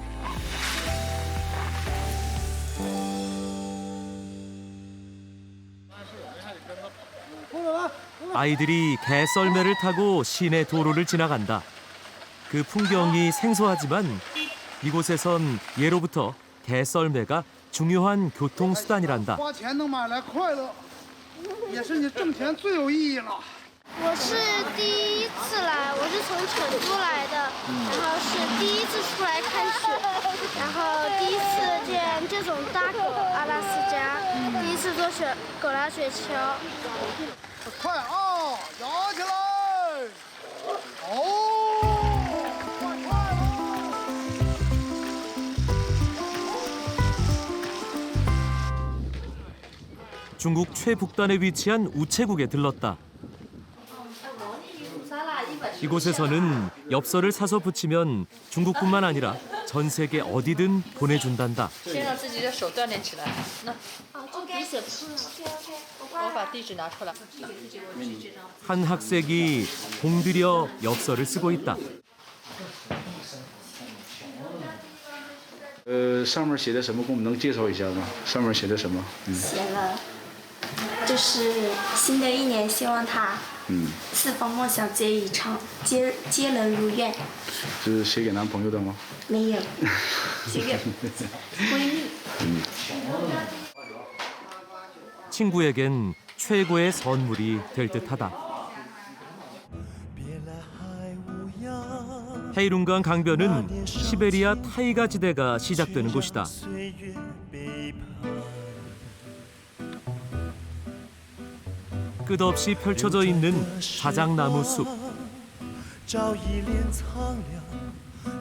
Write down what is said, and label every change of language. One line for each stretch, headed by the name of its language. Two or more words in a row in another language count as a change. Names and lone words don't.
Korean: 아이들이 개썰매를 타고 시내 도로를 지나간다. 그 풍경이 생소하지만 이곳에선 예로부터 개썰매가 중요한 교통수단이란다.
Chinese: 花钱能买来快乐，也是你挣钱最有意义了。我是第一次来，我是从成都来的，然后是第一次出来看雪，然后第一次见这种大狗阿拉斯加，第一次坐狗拉雪橇。快啊，摇起来！哦，快了！
Korean: 중국 최북단에 위치한 우체국에 들렀다. 이곳에서는 엽서를 사서 붙이면 중국뿐만 아니라 전 세계 어디든 보내준단다. 한 학생이 공들여 엽서를 쓰고 있다.
Chinese: 上面写的什么？给我们能介绍一下吗？上面写的什么？写了，就是新的一年，希望他四方梦想皆已成，皆能如愿。是写给男朋友的吗？没有，写给闺蜜。
Korean: 친구에겐 최고의 선물이 될 듯하다. 헤이룽강 강변은 시베리아 타이가 지대가 시작되는 곳이다. 끝없이 펼쳐져 있는 자작나무 숲.